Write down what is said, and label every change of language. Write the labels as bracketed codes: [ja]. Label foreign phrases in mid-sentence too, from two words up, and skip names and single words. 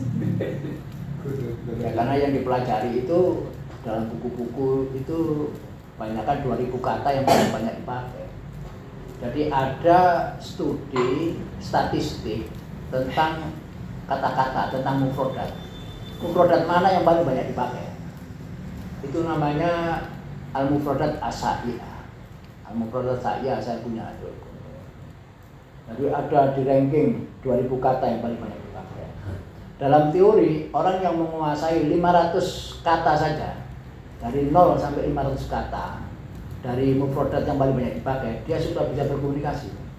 [id] Ya karena yang dipelajari itu dalam buku-buku itu banyakkan 2000 kata yang paling banyak dipakai. Jadi ada studi statistik tentang kata-kata, tentang mufrodat. Mufrodat mana yang paling banyak dipakai? Itu namanya [ar] المفردات الشائعة. المفردات الشائعة [id] saya punya itu. Jadi ada di ranking 2000 kata yang paling banyak dipakai. Dalam teori, orang yang menguasai 500 kata saja, dari 0 sampai 500 kata, dari mufrodat yang paling banyak dipakai, dia sudah bisa berkomunikasi.